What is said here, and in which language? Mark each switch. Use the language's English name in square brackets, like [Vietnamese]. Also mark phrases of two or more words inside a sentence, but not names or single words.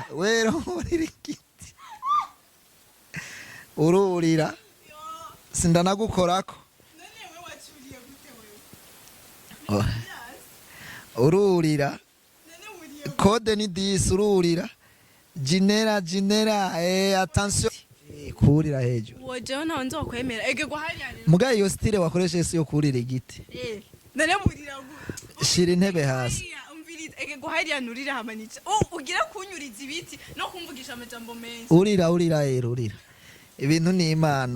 [Rundi] Wero urira igiti. Ururira. Sindanagukorako. Ururira. Code ni 10 ururira. Jinera attention. Kurira hejuru. Woje ntawe nzokwemera. Ege guharira. Mugaye iyo style wakoresha isi yo kurira igiti. None murira gute? Shira intebe hasi. Umviriza ege guharira nurira hamanitse. Ugira kunyuriza ibiti no kumvugisha amajambo menshi. Urira urira. Ibintu ni Imana.